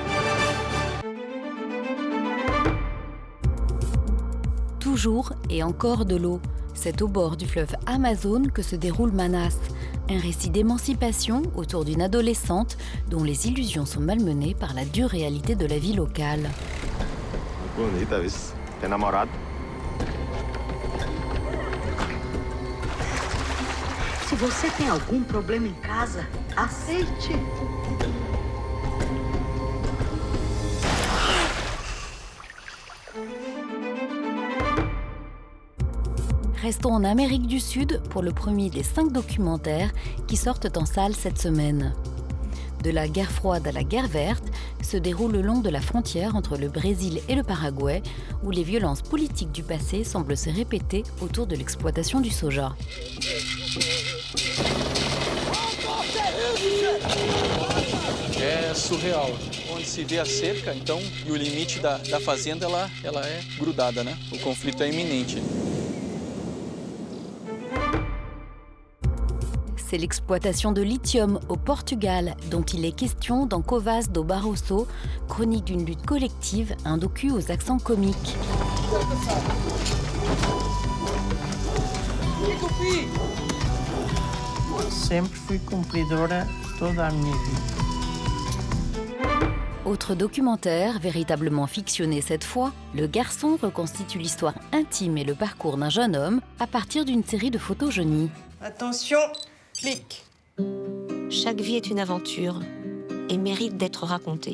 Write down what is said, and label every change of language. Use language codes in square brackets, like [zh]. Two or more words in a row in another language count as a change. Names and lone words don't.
[fr] Toujours et encore de l'eau. C'est au bord du fleuve Amazone que se déroule Manas, un récit d'émancipation autour d'une adolescente dont les illusions sont malmenées par la dure réalité de la vie locale. [pt] Bonita, vis? T'es enamorado? Se você tem algum problema em casa, aceite. [fr] Restons en Amérique du Sud pour le premier des 5 documentaires qui sortent en salle cette semaine. De la guerre froide à la guerre verte se déroule le long de la frontière entre le Brésil et le Paraguay, où les violences politiques du passé semblent se répéter autour de l'exploitation du soja. [pt] É surreal. Onde se vê a cerca, então, e o limite da fazenda, ela é grudada, né? O conflito é iminente. [fr] C'est l'exploitation de lithium au Portugal dont il est question dans Covas do Barroso, chronique d'une lutte collective, un docu aux accents comiques. [pt] Sempre fui cumpridora toda a minha vida. [fr] Autre documentaire, véritablement fictionné cette fois, Le Garçon reconstitue l'histoire intime et le parcours d'un jeune homme à partir d'une série de photos jaunies. Attention, clic. Chaque vie est une aventure et mérite d'être racontée.